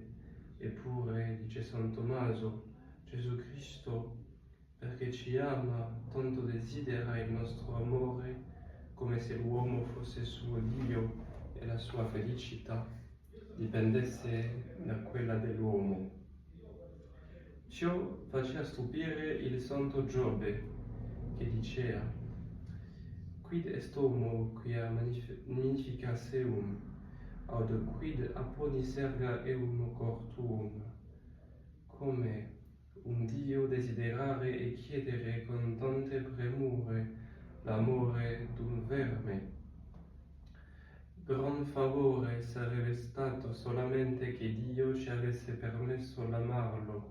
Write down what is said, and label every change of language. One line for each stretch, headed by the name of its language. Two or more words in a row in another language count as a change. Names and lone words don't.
Italian: Eppure, dice San Tommaso, Gesù Cristo, perché ci ama, tanto desidera il nostro amore, come se l'uomo fosse suo Dio e la sua felicità dipendesse da quella dell'uomo. Ciò faceva stupire il santo Giobbe, che diceva:
Latin: Quid est homo quia magnificas eum, aut quid apponis erga eum cor tuum?
Italian: Come un Dio desiderare e chiedere con tante premure l'amore d'un verme. Gran favore sarebbe stato solamente che Dio ci avesse permesso l'amarlo.